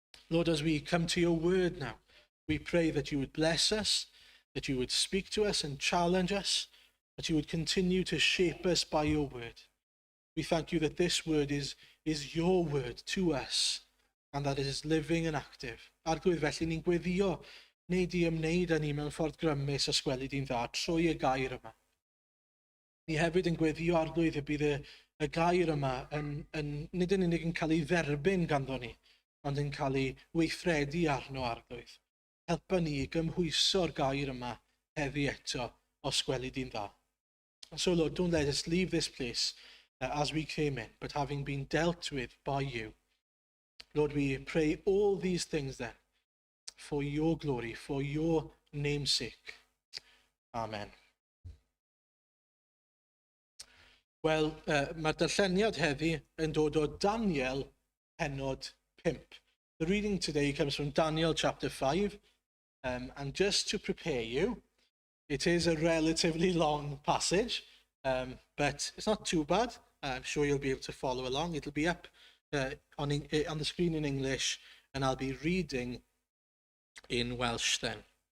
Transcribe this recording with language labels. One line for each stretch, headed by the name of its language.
English: Lord, as we come to your word now, we pray that you would bless us, that you would speak to us and challenge us, that you would continue to shape us by your word. We thank you that this word is your word to us, and that it is living and active.
Welsh: Arglwydd, felly ni'n gweddio, neu di ymwneud â ni mewn ffordd grymus os gweli di'n dda trwy y gair yma. Ni hefyd yn gweddio arglwydd y bydd y gair yma nid yn unig yn cael ei dderbyn ganddo ni, ond yn cael ei weithredu arno arglwydd. Helpa ni i gymhwyso'r gair yma heddi eto os gweli di'n dda.
English: So Lord, don't let us leave this place as we came in, but having been dealt with by you. Lord, we pray all these things then for your glory, for your name's sake. Amen.
Welsh: Wel, mae'r darlleniad heddi yn dod o Daniel pennod 5.
English: The reading today comes from Daniel chapter 5. And just to prepare you, it is a relatively long passage, but it's not too bad. I'm sure you'll be able to follow along. It'll be up on the screen in English, and I'll be reading in Welsh then.